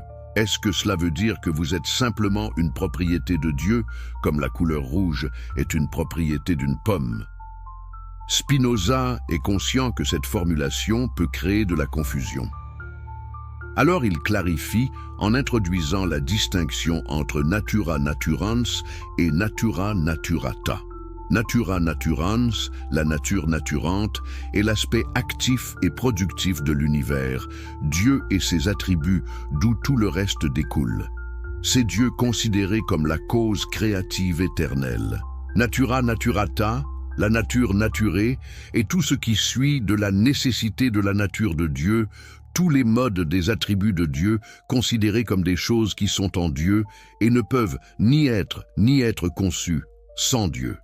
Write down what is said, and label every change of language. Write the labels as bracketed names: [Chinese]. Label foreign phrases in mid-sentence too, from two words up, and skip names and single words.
[French] Est-ce que cela veut dire que vous êtes simplement une propriété de Dieu, comme la couleur rouge est une propriété d'une pomme? Spinoza est conscient que cette formulation peut créer de la confusion. Alors il clarifie en introduisant la distinction entre [Latin] natura naturans et natura naturata. Natura naturans, [French] la nature naturante, est l'aspect actif et productif de l'univers, Dieu et ses attributs d'où tout le reste découle. C'est Dieu considéré comme la cause créative éternelle. [Latin] Natura naturata, [French] la nature naturée, est tout ce qui suit de la nécessité de la nature de Dieu, tous les modes des attributs de Dieu considérés comme des choses qui sont en Dieu et ne peuvent ni être conçus sans Dieu.